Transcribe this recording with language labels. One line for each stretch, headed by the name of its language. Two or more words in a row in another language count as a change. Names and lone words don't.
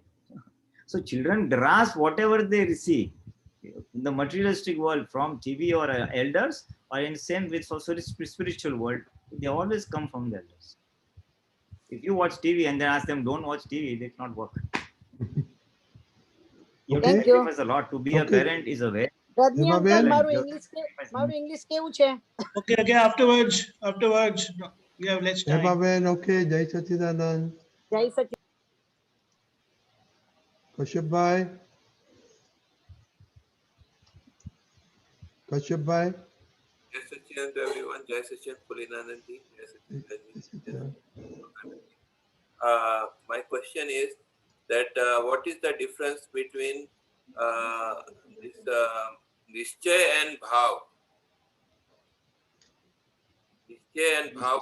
English: So children grasp whatever they see in the materialistic world from TV or elders, or in same with spiritual world. They always come from the elders. If you watch TV and then ask them, don't watch TV, they cannot work. You have to Thank you. sacrifice a lot. To be a parent is a very. Rajni uncle, Bhagwan?
Gujarati: મારું English કેવું છે?
English: Okay, afterwards, we have less time. Hebaben, okay.
Hindi: जय सच्चिदानंद.
Gujarati: જય સચિદાનંદ. Kashyap bhai. Kashyap bhai.
English: Jai Sachin to everyone. Jai Sachin, Pulinanandji. Jai Sachin. My question is that what is the difference between this Nischay and Bhav? Nischay and Bhav.